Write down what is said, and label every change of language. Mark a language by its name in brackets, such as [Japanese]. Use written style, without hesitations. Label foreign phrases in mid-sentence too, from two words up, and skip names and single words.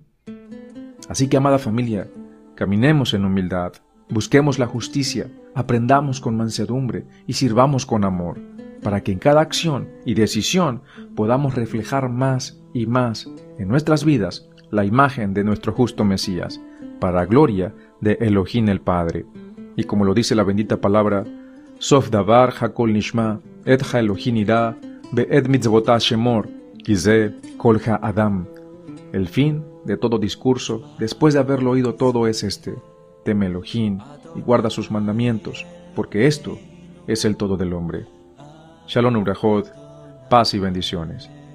[Spanish] Así que, amada familia, caminemos en humildad, busquemos la justicia, aprendamos con mansedumbre y sirvamos con amor, para que en cada acción y decisión podamos reflejar más y más en nuestras vidas la imagen de nuestro justo Mesías, para gloria de Elohim el Padre. Y como lo dice la bendita palabra, [Hebrew] סוף דבר הכל נשמע את האלהים ירא ואת מצותיו שמור כי זה כל אדם. [Spanish] El fin de todo discurso, después de haberlo oído todo, es este: teme Elohim y guarda sus mandamientos, porque esto es el todo del hombre. [Hebrew] שלום וברכות, [Spanish] paz y bendiciones.